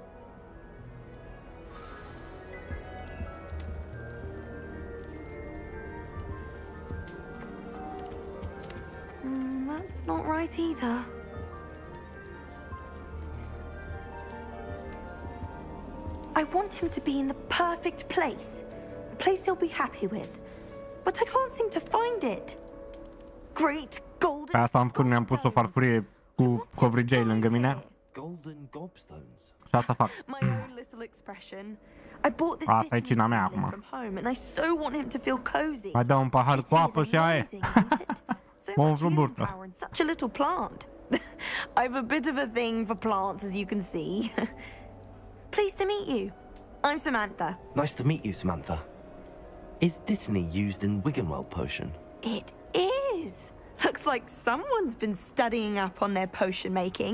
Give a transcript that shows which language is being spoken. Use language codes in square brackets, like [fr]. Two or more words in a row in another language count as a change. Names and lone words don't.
[en] That's not right either. I want him to be in the perfect place. A place he'll be happy with. But I can't seem to find it. Great golden... [ro] Pe asta am făcut, mi-am pus o farfurie cu covrigei lângă mine. [en] Golden gobstones. [ro] Și asta fac. [en] My own little expression. I bought this [ro] Asta e cina mea [en] from [ro] acum. [en] home and I so want him to feel cozy. [ro] Mai dau un pahar cu apă și aia e. Mă umflu în burtă. [en] Power in such a little plant. I've a bit of a thing for plants, as you can see. Pleased to meet you. I'm Samantha. Nice to meet you, Samantha. Is Dittany used in Wiggenweld potion? It is. Looks like someone's been studying up on their potion making.